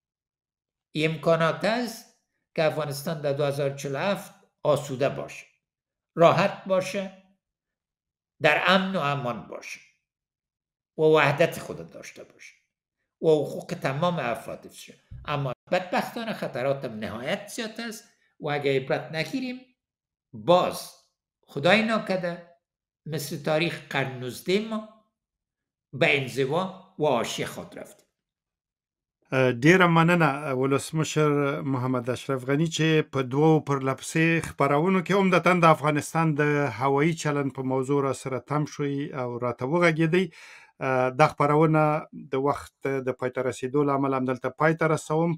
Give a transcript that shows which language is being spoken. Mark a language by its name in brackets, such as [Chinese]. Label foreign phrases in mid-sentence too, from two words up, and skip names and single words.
[Persian] امکانات است که افغانستان در 2047 آسوده باشه، راحت باشه، در امن و امان باشه و وحدت خود داشته باشه و حقوق تمام افراد باشه. اما بدبختانه خطرات نهایت زیاد است و اگر عبرت نگیریم باز خدای ناکرده مثل تاریخ قرن 19 ما به انزوا و حاشیه خود رفتیم. [Pashto] ډیره مننه ولسمشر محمد اشرف غنی چې په دوو پرلپسې خپرونو کې عمدتاً د افغانستان د هوایي چلن په موضوع را سره تم شوي او راته وغږېدئ. دا خپرونه د وخت د پای ته رسېدو له امله همدلته پای ته رسوم.